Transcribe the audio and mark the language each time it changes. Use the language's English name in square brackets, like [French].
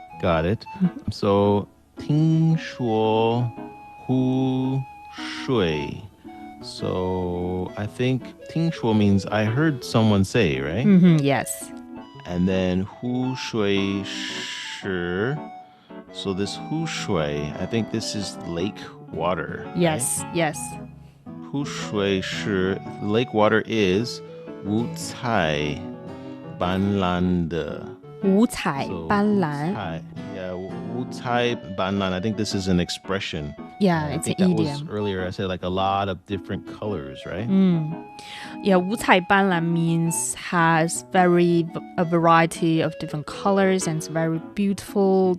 [English] Got it. So [Chinese] 听说湖水. [English] So I think 听说 means I heard someone say, right? Yes. And then [Chinese] 湖水是. [English] So this 湖水, I think this is lake water. Yes, right? yes. [Chinese] 湖水是 [English] lake water is [Chinese] 五彩斑斓的. 五彩斑斓. Yeah, 五彩斑斓. [English] I think this is an expression. Yeah, it's an that idiom. Was earlier I said like a lot of different colors, right? Yeah, 五彩斑斓 means has a variety of different colors and it's very beautiful.